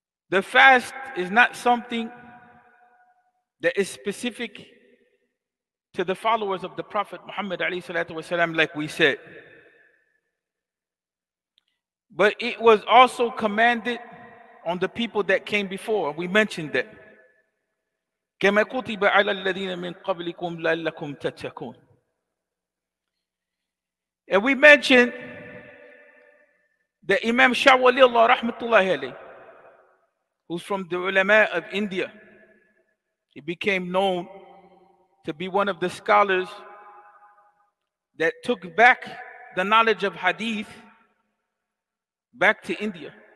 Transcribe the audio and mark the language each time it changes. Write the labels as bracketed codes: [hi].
[en] The fast is not something that is specific to the followers of the Prophet Muhammad ﷺ, like we said. But it was also commanded on the people that came before. We mentioned that. [ar] كما كتب على الذين من قبلكم لعلكم تتقون. [en] And we mentioned that Imam Shah Wali Allah rahmatullahi alayhi, who's from the ulama of India, he became known to be one of the scholars that took back the knowledge of hadith back to India.